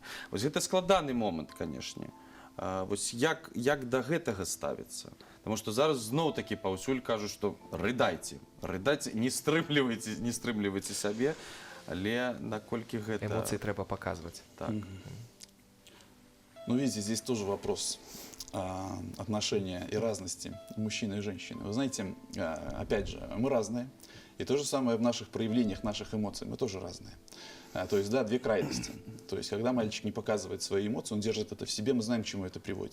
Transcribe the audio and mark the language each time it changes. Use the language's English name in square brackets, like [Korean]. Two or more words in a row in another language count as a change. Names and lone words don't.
[Belarusian] Вось гэта складаны момант, канешне. Вось як да гэтага ставіцца? Таму што зараз зноў-такі паўсюль кажуць, што рыдайце, не стрымлівайце сябе, але наколькі гэта... Эмоцыі трэба паказваць. Так. Ну, [Russian] видите, здесь тоже вопрос отношения и разности мужчины и женщины. Вы знаете, опять же, мы разные. И то же самое в наших проявлениях, наших эмоций. Мы тоже разные. То есть, да, две крайности. То есть, когда мальчик не показывает свои эмоции, он держит это в себе, мы знаем, к чему это приводит.